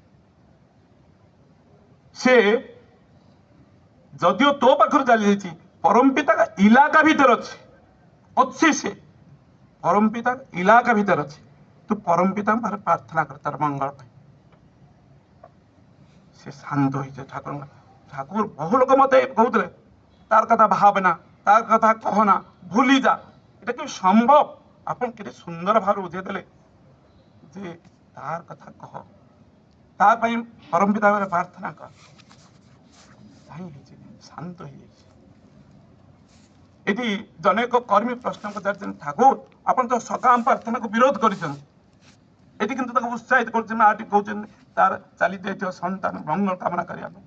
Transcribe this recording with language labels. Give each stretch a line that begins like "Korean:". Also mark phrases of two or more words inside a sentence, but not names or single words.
Odia: ସେ ଯଦିଓ ତୋ ପାଖରୁ ଚାଲି ଯାଇଛି, ପରମ ପିତା ଇଲାକା ଭିତରେ ଅଛି, ସେ ପରମ ପିତା ଇଲାକା ଭିତରେ ଅଛି, ତୁ ପରମ ପିତାଙ୍କ ପାଖରେ ପ୍ରାର୍ଥନା କର ତାର ମଙ୍ଗଳ ପାଇଁ। ସେ ଶାନ୍ତ ହେଇছে ଠାକୁର। ଠାକୁର ବହୁ ଲୋକ ମତେ କହୁଥିଲେ ତାର କଥା ଭାବନା, ତାର କଥା କହନା, ଭୁଲି ଯା,
Bangla: এটা কি সম্ভব?
Odia: ଆପଣ କେତେ ସୁନ୍ଦର ଭାବରେ ବୁଝେଇ ଦେଲେ ଯେ ତାର କଥା କହ, ତା ପାଇଁ ପରମ ପିତା ଭାବରେ ପ୍ରାର୍ଥନା କର। ହେଇଯାଇଛି, ଶାନ୍ତ ହେଇଯାଇଛି। ଏଠି ଜଣେକ କର୍ମୀ ପ୍ରଶ୍ନ ପଚାରିଛନ୍ତି, ଠାକୁର ଆପଣ ତ ସକାମ ପ୍ରାର୍ଥନାକୁ ବିରୋଧ କରିଛନ୍ତି, ଏଠି କିନ୍ତୁ ତାକୁ ଉତ୍ସାହିତ କରୁଛନ୍ତି, ମାଟି କହୁଛନ୍ତି ତାର ଚାଲି ଯାଇଥିବା ସନ୍ତାନ ମଙ୍ଗଳ କାମନା କରିବା ପାଇଁ।